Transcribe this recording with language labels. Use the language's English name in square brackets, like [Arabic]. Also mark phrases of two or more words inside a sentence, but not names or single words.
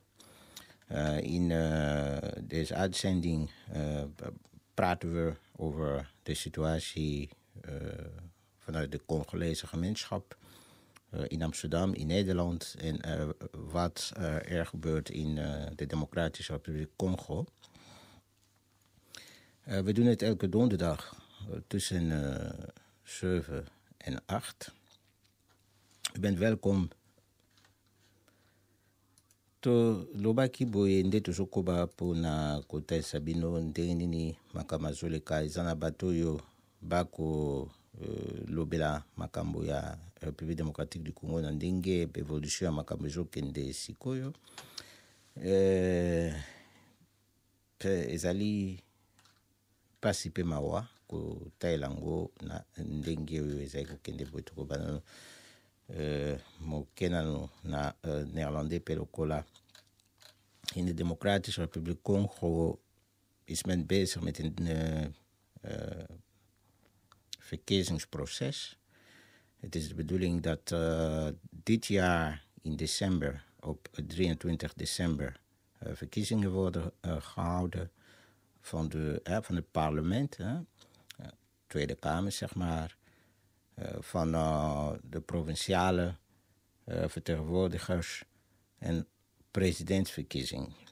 [Dutch] In deze uitzending praten we over de situatie vanuit de Congolese gemeenschap in Amsterdam, in Nederland en wat er gebeurt in de Democratische Republiek Congo. We doen het elke donderdag tussen 7 en 8. U bent welkom. [Lingala] To lobaki boye nde tozokoba mpona kotesa bino ndenge nini makambo azoleka eza na bato oyo bako lobela makambo ya République démocratique du Congo na ndenge evolution ya makambo ezokende sikoyo. Ezali pasi pe mawa kotaela yango na ndenge oyo ezali kokende boye tokobana mokenano na Néerlandais pe lokola. [Dutch] In de Democratische Republiek Congo is men bezig met een verkiezingsproces. Het is de bedoeling dat dit jaar in december, op 23 december, verkiezingen worden gehouden van het parlement, Tweede Kamer zeg maar, van de provinciale vertegenwoordigers en presidentsverkiezing.